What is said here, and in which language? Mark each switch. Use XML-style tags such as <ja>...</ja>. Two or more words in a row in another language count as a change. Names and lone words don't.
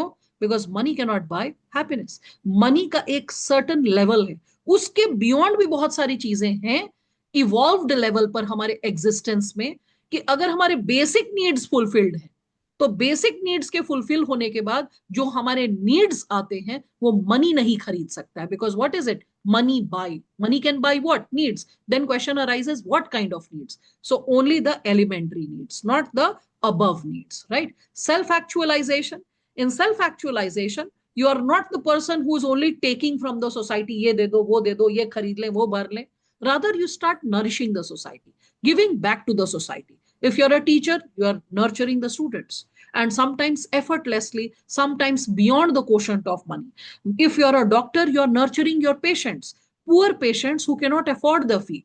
<en>because money can not buy happiness.</en> <hi>मनी का एक</hi> <en>certain level</en> <hi>है, उसके बियॉन्ड भी बहुत सारी चीजें हैं</hi> <en>evolved level</en> <hi>पर हमारे एग्जिस्टेंस में, कि अगर हमारे</hi> <en>basic needs fulfilled</en> <hi>हैं तो</hi> <en>basic needs</en> <hi>के फुलफिल होने के बाद जो हमारे नीड्स आते हैं वो मनी नहीं खरीद सकता है।</hi> <en>because what is it? money buy, money can buy what? Needs. Then question arises, what kind of needs? So only the elementary needs, not the above needs, right? Self actualization. In self actualization you are not the person who is only taking from the society,</en> <hi>ये दे दो, वो दे दो, ये खरीद ले, वो भर ले.</hi> <en>Rather you start nourishing the society, giving back to the society. If you're a teacher, you are nurturing the students, and sometimes effortlessly, sometimes beyond the quotient of money. If you're a doctor, you're nurturing your patients, poor patients who cannot afford the fee.</en>